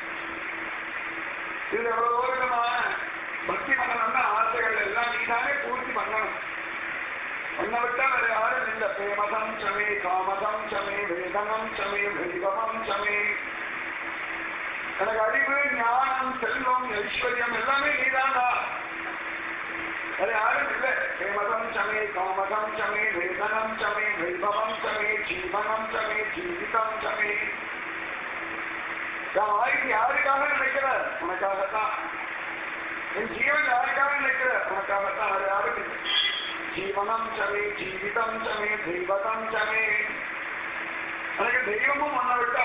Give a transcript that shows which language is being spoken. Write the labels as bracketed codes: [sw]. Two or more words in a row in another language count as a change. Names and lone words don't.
[ta] இது எவ்வளவோ விதமான பக்தி பண்ணணும்னா ஆசைகள் எல்லாம் நீதானே பூர்த்தி பண்ணணும் ஒன்ன விட்டா வேற யாரும் இல்லை [sa] प्रेमदम् चमे कामदम् चमे वेदनम् चमे वैभवम् चमे [ta] எனக்கு அறிவு ஞானம் செல்வம் ஐஸ்வர்யம் எல்லாமே நீதான்டா [hi] अरे यार [sa] प्रेमदम चमे कामदम चमे वेदनम चमे वैभवम चमे जीवनम चमे जीवितम चमे [ta] யாருக்காக நினைக்கிற உனக்காகத்தான் என் ஜீவன் யாருக்காக நினைக்கிற உனக்காகத்தான் அது யாருக்கு [sa] जीवनम् चमे जीवितम् चमे दैवतम् चमे [ta] எனக்கு தெய்வமும் ஒன்ன விட்டு